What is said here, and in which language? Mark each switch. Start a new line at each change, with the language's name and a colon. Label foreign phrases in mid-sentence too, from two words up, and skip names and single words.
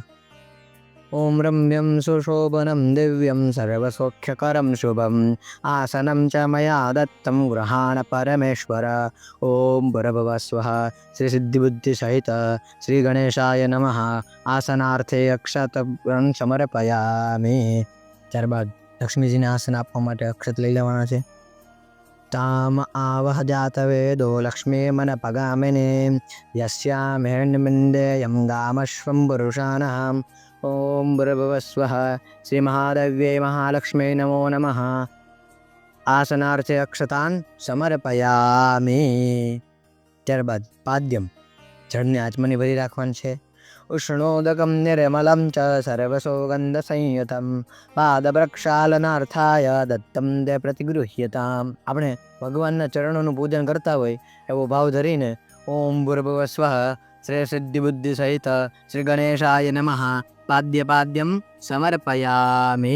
Sanskrit: ઓમ રમ્યમ સુશોભનમ દિવ્યમ સર્વસૌખ્યકરમ શુભમ આસનમ ચ મયા દત્તમ ગૃહાણ પરમેશ્વર. ઓમ ભૂર્ભુવઃ શ્રી સિદ્ધિબુદ્ધિસહિત શ્રી ગણેશાય નમઃ આસનાર્થે અક્ષતં સમર્પયામિ.
Gujarati: ત્યારબાદ લક્ષ્મીજીને આસન આપવા માટે અક્ષત લઈ લેવાના છે.
Sanskrit: ताम आवह जातवेदो लक्ष्मीमनपगामिनीं यस्यामिहिर्निमिन्देयं गामश्वं पुरुषाणाम् ॐ भूर्भुवस्वः श्रीमहादेव्यै महालक्ष्म्यै नमो नमः। आसनार्थे अक्षतान् समर्पयामि।
Gujarati: ત્યારબાદ પાદ્યમ જળને આચમની ભરી રાખવાનું છે.
Sanskrit: ઉષ્ણોદકમ નિર્મલમ ચ સર્વસૌગંધસંયુતમ પાદપ્રક્ષાલનાર્થાય દત્તમ તે પ્રતિગૃહ્યતામ.
Gujarati: આપણે ભગવાનના ચરણોનું પૂજન કરતા હોય એવો ભાવ ધરીને
Sanskrit: ઓમ ભૂર્ભુવઃ સ્વઃ શ્રી સિદ્ધિ બુદ્ધિ સહિત શ્રી ગણેશાય નમઃ પાદ્યમ સમર્પયામિ.